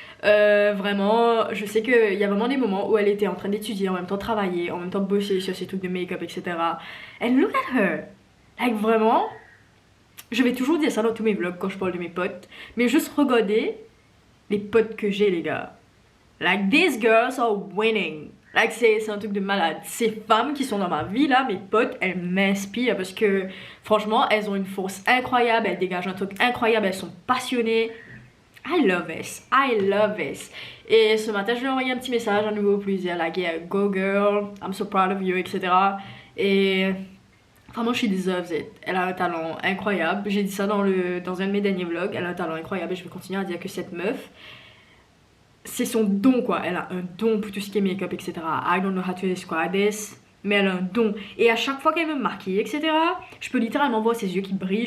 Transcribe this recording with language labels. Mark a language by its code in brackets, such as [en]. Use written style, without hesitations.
[fr] Vraiment, je sais qu'il y a vraiment des moments où elle était en train d'étudier, en même temps travailler, en même temps bosser sur ses trucs de make-up, etc. [en] And look at her! [fr] Like vraiment, je vais toujours dire ça dans tous mes vlogs quand je parle de mes potes, mais juste regardez les potes que j'ai les gars. [en] Like these girls are winning. [fr] Like c'est un truc de malade. Ces femmes qui sont dans ma vie là, mes potes, elles m'inspirent parce que franchement, elles ont une force incroyable, elles dégagent un truc incroyable, elles sont passionnées. [en] I love this, I love this. [fr] Et ce matin je lui ai envoyé un petit message à nouveau pour lui dire [en] like yeah, go girl, I'm so proud of you, [fr] etc. Et vraiment [en] she deserves it. [fr] Elle a un talent incroyable. J'ai dit ça dans un de mes derniers vlogs. Elle a un talent incroyable et je vais continuer à dire que cette meuf, c'est son don quoi. Elle a un don pour tout ce qui est make-up, etc. [en] I don't know how to describe this, [fr] mais elle a un don. Et à chaque fois qu'elle me maquille, etc., je peux littéralement voir ses yeux qui brillent.